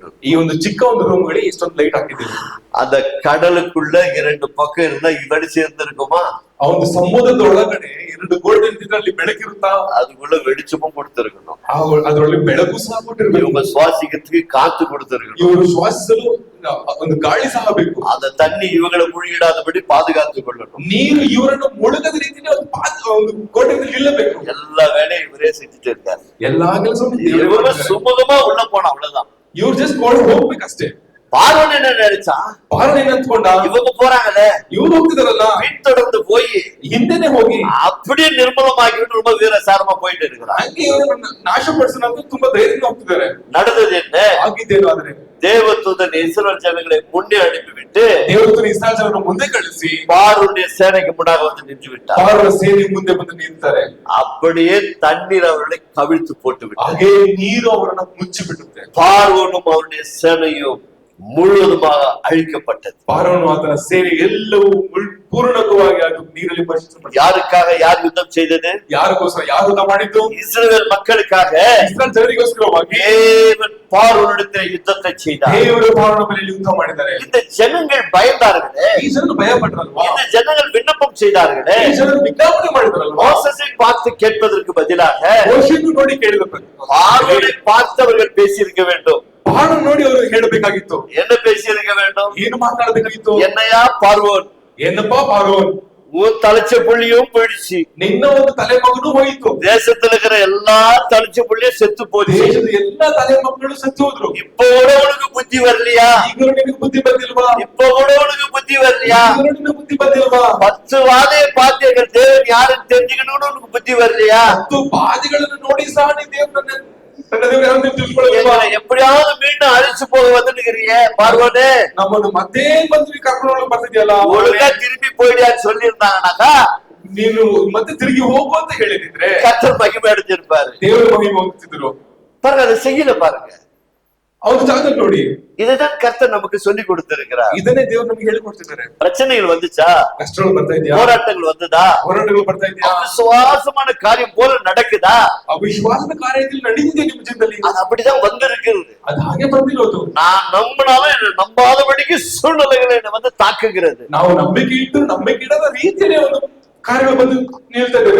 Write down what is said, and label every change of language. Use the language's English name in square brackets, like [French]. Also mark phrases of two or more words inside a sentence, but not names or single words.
[Kannada] ಈ ಒಂದು ಚಿಕ್ಕ ಒಂದು ರೂಮ್ ಗಳಿಗೆ ಇಷ್ಟೊಂದು ಲೈಟ್ ಹಾಕಿದ್ದೀವಿ. [Tamil] அந்த கடலுக்குள்ள 2 பக்கம் இருந்தா இவடி சேர்ந்து இருக்குமா? [Kannada] ಆ ಒಂದು ಸಮುದ್ರದ ಒಳಗಡೆ 2 ಗೋಡೆ ಇರ್ತಿದ್ರೆ ಅಲ್ಲಿ ಬೆಳಕಿರುತ್ತಾ? [Tamil] அதுக்குள்ள வெளிச்சமும் கொடுத்திருக்கணும். [Kannada] ಅದರೊಳಗೆ ಬೆಳಕು ಸಹ ಕೊಟ್ಟಿರ್ಬೇಕು. [Tamil] இவங்க சுவாசிக்கிறதுக்கு காத்து கொடுத்திருக்கணும். [Kannada] ಇವರು ಶ್ವಾಸಿಸಲು ಒಂದು ಗಾಳಿ ಸಹ ಬೇಕು. [Tamil] அந்த தண்ணி இவங்களை முழுகிடாதபடி பாதுகாத்துக் கொள்ளணும். [Kannada] ನೀರು ಇವರನ್ನು ಮುಳುಗದ ರೀತಿಯಲ್ಲಿ ಒಂದು ಗೋಡೆಯಲ್ಲಿ ನಿಲ್ಲಬೇಕು. [Tamil] எல்லா வேலையும் இவரே செஞ்சுட்டு இருக்காரு. [Kannada] ಎಲ್ಲಾ ಕೆಲಸವನ್ನು [Tamil] இவங்க சுமூகமா உள்ள போனா அவ்வளவுதான். [Kannada] ಇವ್ರು ಜಸ್ಟ್ ಹೋಗ್ಬೇಕಷ್ಟೇ. [Tamil] பார்வன் என்ன நினைச்சா? பார்வன் என்ன ಅಂದ್ಕೊಂಡ? இவங்க போறாங்கல்ல, [Kannada] ಇವ್ರು ಹೋಗ್ತಿದಾರಲ್ಲ, [Tamil] பின்தொடர்ந்து போய் [Kannada] ಹಿಂದೆನೆ ಹೋಗಿ [Tamil] அப்படியே நிர்மூலமாக்கிட்டு ரொம்ப வீரசாரமா போயிட்டு இருக்கிறாங்க. [Kannada] ಹಂಗೆ ಇವರನ್ನು ನಾಶಪಡಿಸೋಣ ಅಂತ ತುಂಬಾ ಧೈರ್ಯದಿಂದ ಹೋಗ್ತಿದ್ದಾರೆ. [Tamil] நடந்தது என்ன? [Kannada] ಆಗಿದ್ದೇನು ಆದ್ರೆ [Tamil] தேவதூதன் இஸ்ரவேல் ஜனங்களை முன்னே அனுப்பிவிட்டு [Kannada] ದೇವದೂತನು ಇಸ್ರಾಯೇಲ್ ಜನರನ್ನು ಮುಂದೆ ಕಳಿಸಿ [Tamil] பார்வோனுடைய சேனைக்கு முன்னாக வந்து நின்று விட்டார். [Kannada] ಪಾರನ ಸೇನೆ ಮುಂದೆ ಬಂದು ನಿಂತಾರೆ. [Tamil] அப்படியே தண்ணீர் அவர்களை கவிழ்த்து போட்டு விட்டார். [Kannada] ಹಾಗೆ ನೀರು ಅವರನ್ನು ಮುಚ್ಚಿ ಬಿಡುತ್ತೆ. [Tamil] பார்வோனும் அவருடைய சேனையும் முழுவதுமாக அழிக்கப்பட்டது. [Kannada] ಪಾರನು ಆತನ ಸೇನೆ ಎಲ್ಲವೂ ಪೂರ್ಣವಾಗಿ ಅದು ನೀರಲ್ಲಿ ಪರಿಶುದ್ಧಪಟ್ಟது. [Tamil] யாருக்காக யார் யுத்தம் செய்தது? [Kannada] ಯಾರಿಗೋಸ್ಕರ ಯಾರು ಯುದ್ಧ ಮಾಡಿದ್ದು? [Tamil] இஸ்ரவேல் மக்களுக்காக [Kannada] ಇಸ್ರಾಯೇಲ್ ಜನರಿಗೋಸ್ಕರವಾಗಿ [Tamil] தேவன் பார்வோனிடத்தில் யுத்தத்தை செய்தார். [Kannada] ದೇವರು ಪಾರನ ಮೇಲೆ ಯುದ್ಧ ಮಾಡಿದ್ದಾರೆ. [Tamil] இந்த ஜனங்கள் பயந்தார்களே, [Kannada] ಈ ಜನರು ಭಯ ಪಟ್ಟರಲ್ವಾ? [Tamil] இந்த ஜனங்கள் விண்ணப்பம் செய்தார்களே, [Kannada] ಈ ಜನರು ವಿಜ್ಞಾಪನೆ ಮಾಡಿದರಲ್ವಾ? [Tamil] மோசேயை பார்த்து கேட்பதற்கு பதிலாக [Kannada] ಮೋಶೆಯನ್ನು ನೋಡಿ ಕೇಳಿದರು. [Tamil] பார்வோனை பார்த்து அவர்கள் பேசியிருக்க வேண்டும். [Kannada] ಪಾರನ ನೋಡಿ ಅವರು ಹೇಳಬೇಕಾಗಿತ್ತು. [Tamil] என்ன பேசியிருக்க வேண்டும்? [Kannada] ಏನು ಮಾತನಾಡಬೇಕಾಗಿತ್ತು? [Tamil] என்னையா பார்வோன், [Kannada] ಏನಪ್ಪಾ ಪಾರೋನ್, [Tamil] உன் தலைச்ச புள்ளியும் போயிடுச்சு, [Kannada] ನಿನ್ನ ಒಂದು ತಲೆ ಮಗನು ಹೋಯಿತು, [Tamil] தேசத்துல இருக்கிற எல்லா தலைச்ச புள்ளியும் செத்து போச்சு, [Kannada] ದೇಶದ ಎಲ್ಲ ತಲೆ ಮಕ್ಕಳು ಸತ್ತು ಹೋದ್ರು. [Tamil] இப்ப கூட உனக்கு புத்தி வரலையா? [Kannada] ಈಗಲೂ ನಿನಗೆ ಬುದ್ಧಿ ಬಂದಿಲ್ವಾ? [Tamil] இப்ப கூட உனக்கு புத்தி வரலையா? [Kannada] ಈಗಲೂ ನಿನಗೆ ಬುದ್ಧಿ ಬಂದಿಲ್ವಾ? [Tamil] 10 வாதையை பார்த்து எங்கள் தேவன் யாருன்னு தெரிஞ்சுக்கணும்னு உனக்கு புத்தி வரலையா? [Kannada] 10 ಬಾಧೆಗಳನ್ನು ನೋಡಿ ಸಹ ನೀ ದೇವರನ್ನ ನನ್ನ ದೇವರು ಯಾರನ್ನು ತಿಳ್ಕೊಳ್ಳೋದಿಲ್ವಾ? [Tamil] எப்படியாவது மீண்டும் அழிச்சு போக வந்துருக்கிறீங்க பார்வோனே, [Kannada] ನಮ್ಮನ್ನು ಮತ್ತೆ ಬಂದು ಕರ್ಕೊಂಡು ಬರ್ತಿದ್ಯಲ್ಲ, [Tamil] ஒழுங்கா திரும்பி போயிடான்னு சொல்லி இருந்தாங்கன்னாக்கா [Kannada] ನೀನು ಮತ್ತೆ ತಿರುಗಿ ಹೋಗು ಅಂತ ಹೇಳಿದ್ರೆ [Tamil] கர்த்தர் மகிமை அடைஞ்சிருப்பாரு. [Kannada] ದೇವರು ಮಹಿಮೆ ಹೊಂದುತ್ತಿದ್ರು. [Tamil] பாருங்க, அதை செய்யல பாருங்க. [Kannada] ಅವ್ರ ಜಾಗದಲ್ಲಿ ನೋಡಿ. [Tamil] இதைதான் கர்த்தர் நமக்கு சொல்லி கொடுத்திருக்கிறார். [Kannada] ಇದನ್ನೇ ದೇವರು ನಮ್ಗೆ ಹೇಳಿಕೊಡ್ತಿದ್ದಾರೆ. [Tamil] பிரச்சனைகள் வந்துச்சா? [Kannada] ಕಷ್ಟಗಳು ಬರ್ತಾ ಇದೆಯಾ? [Tamil] போராட்டங்கள் வந்ததா? [Kannada] ಹೋರಾಟಗಳು ಬರ್ತಾ ಇದೆಯಾ? [Tamil] விசுவாசமான காரியம் போல நடக்குதா? [Kannada] ಅವಿಶ್ವಾಸದ ಕಾರ್ಯದಲ್ಲಿ ನಡೆದಿದೆ ನಿಮ್ಮ ಜೀವನದಲ್ಲಿ. [Tamil] அது அப்படிதான் வந்திருக்கிறது. [Kannada] ಅದು ಹಾಗೆ ಬಂದಿರೋದು. [Tamil] நான் நம்பினாலும் என்ன நம்பாதபடிக்கு சூழ்நிலைகளை என்னை வந்து தாக்குகிறது. [Kannada] ನಾವು ನಂಬಿಕೆ ಇಟ್ಟು ನಂಬಿಕೆ ಇಡದ ರೀತಿಯಲ್ಲಿ ಒಂದು ಕಾರ್ಯಗಳು ಬಂದು ನಿಲ್ತಾ ಇದ್ದೇವೆ.